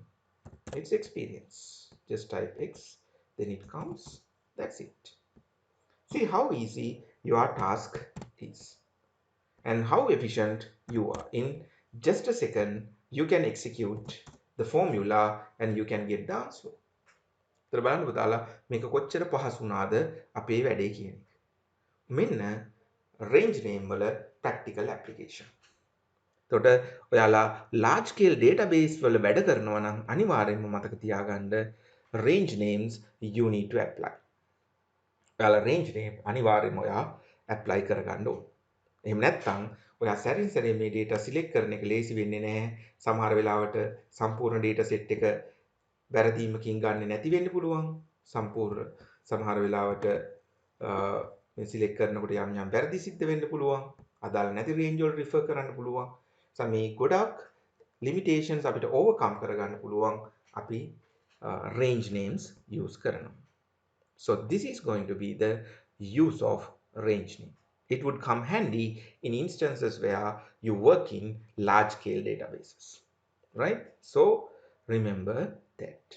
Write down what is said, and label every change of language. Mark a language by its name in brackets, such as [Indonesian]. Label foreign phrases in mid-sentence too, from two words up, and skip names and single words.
[English] It's experience. Just type X, then it comes. That's it. See how easy your task is and how efficient you are. In just a second, you can execute the formula and you can get the answer. [Sinhala] තර බලන්න පුතාලා මේක කොච්චර පහසු වුණාද අපේ වැඩේ කියන එක. මෙන්න [English] range name [Sinhala] වල practical application. එතකොට ඔයාලා [English] large scale database [Sinhala] වල වැඩ කරනවා නම් අනිවාර්යයෙන්ම මතක තියාගන්න [English] range names you need to apply. [Sinhala] ඔයාලා [English] range name [Sinhala] අනිවාර්යයෙන්ම ඔයා apply කරගන්න ඕන. එහෙම නැත්නම් ඔයා සැරින් සැරේ මේ [English] data select [Sinhala] කරන එක ලේසි වෙන්නේ නැහැ. සමහර වෙලාවට සම්පූර්ණ [English] data set [Sinhala] එක වැරදීමකින් ගන්න නැති වෙන්න පුළුවන්. සම්පූර්ණ සමහර වෙලාවට මේ සිලෙක්ට් කරනකොට යම් වැරදි සිද්ධ වෙන්න පුළුවන්. අදාළ නැති රේන්ජ් වල රිෆර් කරන්න පුළුවන්. මේ ගොඩක් limitations අපිට overcome කරගන්න පුළුවන් අපි [English] range names use [Sinhala] කරනවා. [English] So this is going to be the use of range name. It would come handy in instances where you work in large scale databases, right? So remember that.